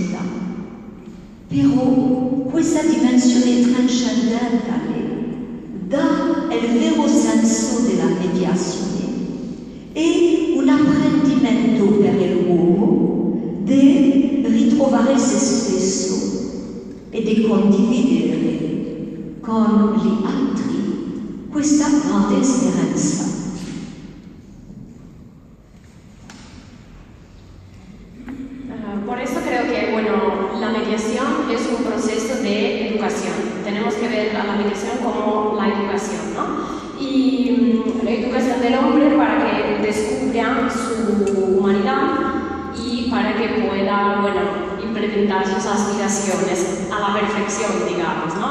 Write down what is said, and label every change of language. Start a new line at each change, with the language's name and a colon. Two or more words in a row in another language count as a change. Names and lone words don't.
Italian: Però questa dimensione trascendentale dà il vero senso della mediazione. È un apprendimento per l'uomo di ritrovare se stesso e di condividere con gli altri questa grande speranza.
Spanish: Por eso creo que, bueno, la mediación es un proceso de educación. Tenemos que ver a la mediación como la educación, ¿no? Y la educación del hombre para que descubra su humanidad y para que pueda, bueno, implementar sus aspiraciones a la perfección, digamos, ¿no?